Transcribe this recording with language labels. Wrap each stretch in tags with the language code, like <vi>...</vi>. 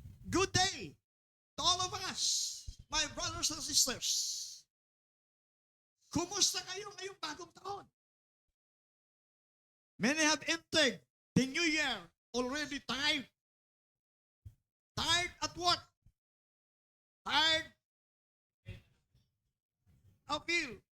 <en>Good day to all of us, my brothers and sisters.</en> <tl>Kumusta kayo ngayong bagong taon?</tl> <en>Many have entered the new year already tired. Tired at what? Tired of ill.</en>